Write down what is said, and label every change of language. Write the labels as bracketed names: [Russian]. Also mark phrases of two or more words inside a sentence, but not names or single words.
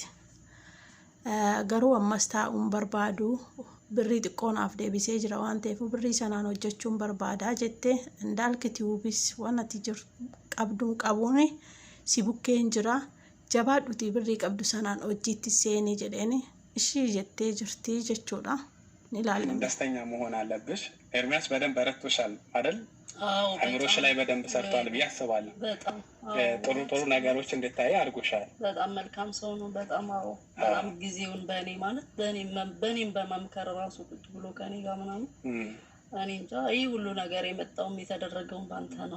[Oromo] Garuu ammas taa'uun barbaadu birrii xiqqoo naaf deebisee jira waan ta'eef birrii sanaan hojjechuun barbaadaa jette. Indaalkitiwubis waan ati qabduun qabuun si bukkeen jira. Jabaadhuti birrii qabdu sanaan hojiitti seenii jedheeni ishii jettee jirti jechuudha. Ni ilaalama. [Amharic] ደስተኛ መሆን አለብሽ። ኤርሚያስ በደንብ ረድቶሻል አይደል? አእምሮሽ ላይ በደንብ ሰርቷል ብዬ አስባለሁ። በጣም ጥሩ ጥሩ ነገሮች እንድታይ አድርጎሻል። በጣም መልካም ሰው ነው። በጣም በጣም ጊዜውን በእኔ ማለት በእኔም በመምከር ራሱ ቁጭ ብሎ ከኔ ጋር ምናምን እኔ እንጃ ይህ ሁሉ ነገር የመጣውም የተደረገውን ባንተ ነው።